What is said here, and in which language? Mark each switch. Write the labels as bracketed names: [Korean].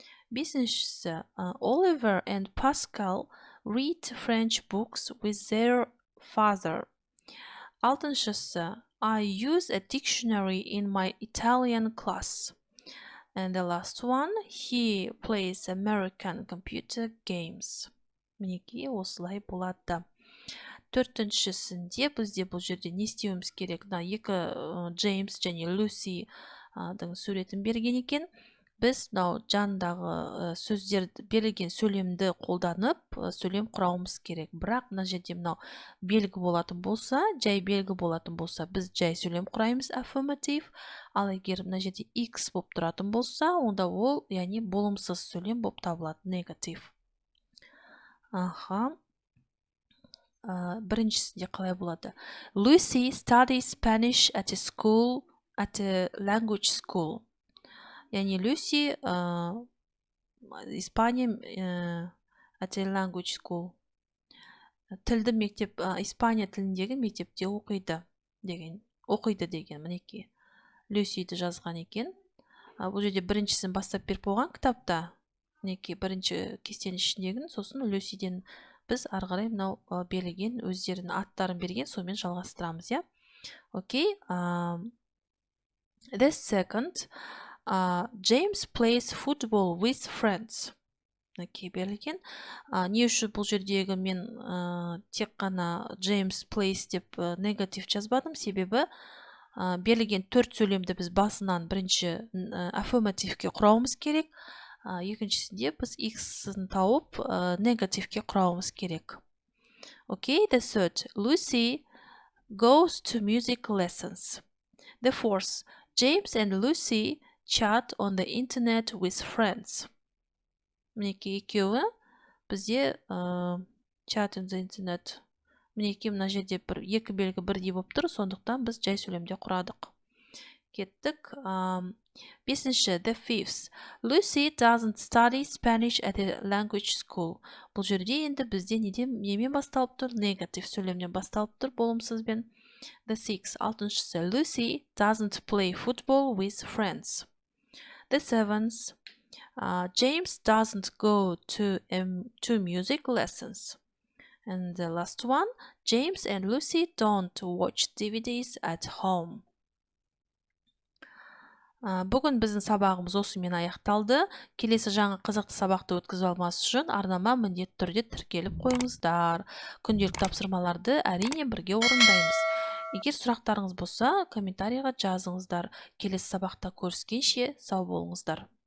[English] Бесіншісі, Oliver and Pascal read French books with their father. Алтыншысы, I use a dictionary in my Italian class. And the last one, he plays American computer games. [Kazakh] Мінеки осылай болады. Төртіншісінде бізде бұл жерде не істеуіміз керек? Екі Джеймс және Люсидің суретін берген екен. біз мынау жанындағы сөздерді берілген сөйлемді қолданып сөйлем құрауымыз керек. Бірақ мына жерде мынау белгі болатын болса, жай белгі болатын болса, біз жай сөйлем құраймыз affirmative. Ал егер мына жерде x болып тұратын болса, онда ол, яғни болымсыз сөйлем болып табылады, negative. Біріншісінде қалай болады? [English] Lucy studies Spanish at a language school. [Kazakh] Яғни Люси Испания [English] at a language school. [Kazakh] Тілді мектеп, Испания тіліндегі мектепте оқиды деген мінекей. Люсиді жазған екен. Бұл жерде біріншісін бастап беріп болған кітапта. Мінекей бірінші кестенің ішіндегін, сосын Люсиден біз ары қарай мынау берілген өздерінің аттарын берген, сонымен жалғастырамыз, иә. Окей. [English] The second, James plays football with friends. [Kazakh] Окей, берілген. Не үшін бұл жердегі мен тек қана James plays деп негатив жазбадым, себебі берілген төрт сөйлемді біз басынан бірінші affirmative-ке құрауымыз керек. Екіншісінде біз x-ін тауып негативке құрауымыз керек. [English] Окей, the third, Lucy goes to music lessons. The fourth, James and Lucy chat on the internet with friends. [Kazakh] Мінекей екеуі бізде [English] chat on the internet. [Kazakh] Мінекей мына жерде екі белгі бірдей болып тұр, сондықтан біз жай сөйлемде құрадық. Кеттік. [English] Бесінші, the fifth, Lucy doesn't study Spanish at a language school. [Kazakh] Бұл жерде енді бізде немен басталып тұр? Негатив сөйлемнен басталып тұр, болымсызбен. [English] The sixth, алтыншысы, Lucy doesn't play football with friends. The seventh, James doesn't go to music lessons. And the last one, James and Lucy don't watch DVDs at home. [Kazakh] Бүгін біздің сабағымыз осымен аяқталды. Келесі жаңа қызықты сабақты өткізіп алмас үшін арнама міндетті түрде тіркеліп қойыңыздар. Күнделікті тапсырмаларды әрине бірге орындаймыз. Егер сұрақтарыңыз болса, комментарийға жазыңыздар. Келесі сабақта көріскенше сау болыңыздар.